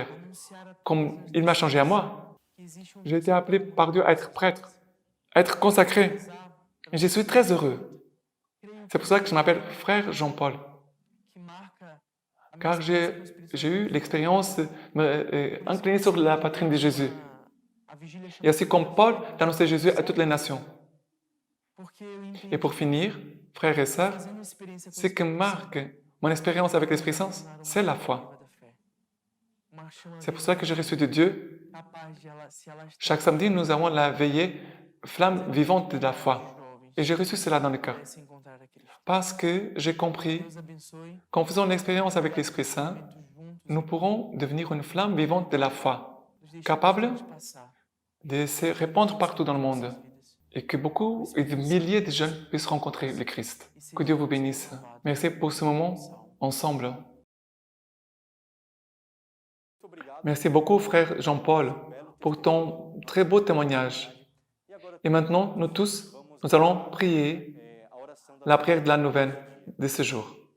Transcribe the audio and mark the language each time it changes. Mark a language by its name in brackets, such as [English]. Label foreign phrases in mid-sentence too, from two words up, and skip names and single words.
[Portuguese] anunciar a [French] comme il m'a changé à moi. [Portuguese] que existe um [French] J'ai été appelé par Dieu à être prêtre, à être consacré, et je suis très heureux. C'est pour ça que je m'appelle frère Jean-Paul, [Portuguese] que marca a minha [French] car [Portuguese] experiência com o Espírito [French] j'ai eu l'expérience de me incliner sur la poitrine de Jésus. [Portuguese] a vigília [French] Et [Portuguese] chama [French] aussi comme Paul d'annoncer Jésus à toutes les nations. [Portuguese] porque eu entendi [French] Et pour finir, frères et sœurs, [Portuguese] fazendo experiência com [French] ce que marque mon expérience avec l'Esprit Saint, c'est la foi. [Portuguese] da fé. Uma chama [French] C'est pour ça que j'ai reçu de Dieu. [Portuguese] capaz de se alastrar [French] Chaque samedi, nous avons la veillée flamme vivante de la foi. [Portuguese] jovens [French] Et j'ai reçu cela dans le cœur. [Portuguese] a se encontrar a Cristo. [French] Parce que j'ai compris [Portuguese] Deus abençoe, [French] qu'en faisant l'expérience avec l'Esprit Saint, [Portuguese] juntos, [French] nous pourrons devenir une flamme vivante de la foi, [Portuguese] nos deixemos [French] capable [Portuguese] passar [French] de se répandre partout dans le monde [Portuguese] nossas vidas. [French] et que beaucoup et de milliers de jeunes puissent rencontrer le Christ. Que Dieu vous bénisse. Merci pour ce moment ensemble. Merci beaucoup, frère Jean-Paul, pour ton très beau témoignage. Et maintenant, nous tous, nous allons prier la prière de la neuvaine de ce jour.